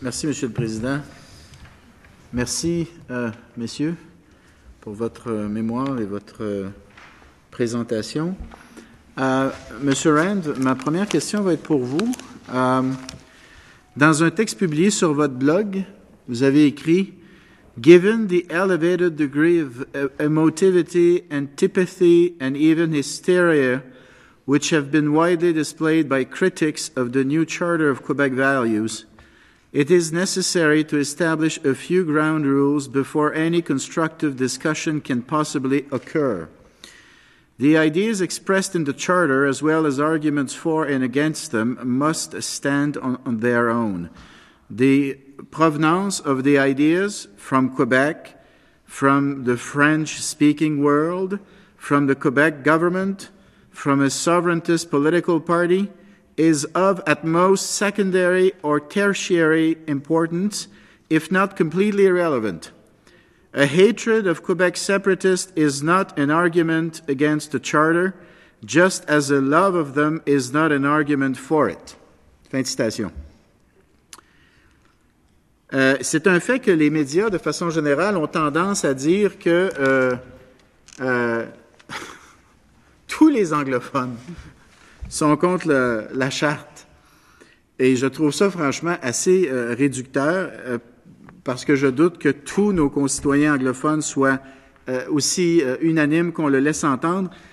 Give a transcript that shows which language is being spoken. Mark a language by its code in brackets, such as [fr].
[fr] Merci, Monsieur le Président. Merci, messieurs, pour votre mémoire et votre présentation. Monsieur Rand, ma première question va être pour vous. Dans un texte publié sur votre blog, vous avez écrit [en] Given the elevated degree of emotivity, antipathy, and even hysteria which have been widely displayed by critics of the new Charter of Quebec values, it is necessary to establish a few ground rules before any constructive discussion can possibly occur. The ideas expressed in the Charter, as well as arguments for and against them, must stand on their own. The provenance of the ideas from Quebec, from the French-speaking world, from the Quebec government, from a sovereigntist political party, is of at most secondary or tertiary importance, if not completely irrelevant. A hatred of Quebec separatists is not an argument against the Charter, just as a love of them is not an argument for it. [fr] Fin de citation. C'est un fait que les médias, de façon générale, ont tendance à dire que tous les anglophones sont contre la Charte. Et je trouve ça, franchement, assez réducteur, parce que je doute que tous nos concitoyens anglophones soient aussi unanimes qu'on le laisse entendre.